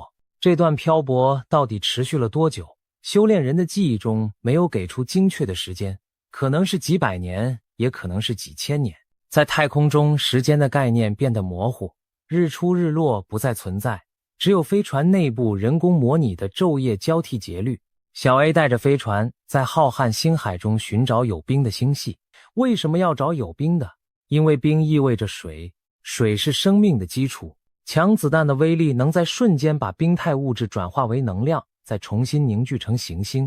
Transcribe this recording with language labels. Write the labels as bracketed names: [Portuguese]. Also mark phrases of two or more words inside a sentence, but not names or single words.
[Chinese] 這段漂泊到底持續了多久？修煉人的記憶中沒有給出精確的時間，可能是幾百年，也可能是幾千年。在太空中，時間的概念變得模糊，日出日落不再存在，只有飛船內部人工模擬的昼夜交替節律。小 A 帶着飛船在浩瀚星海中尋找有冰的星系。為什麼要找有冰的？因為冰意味着水，水是生命的基礎。強子彈的威力能在瞬間把冰態物質轉化為能量，再重新凝聚成行星。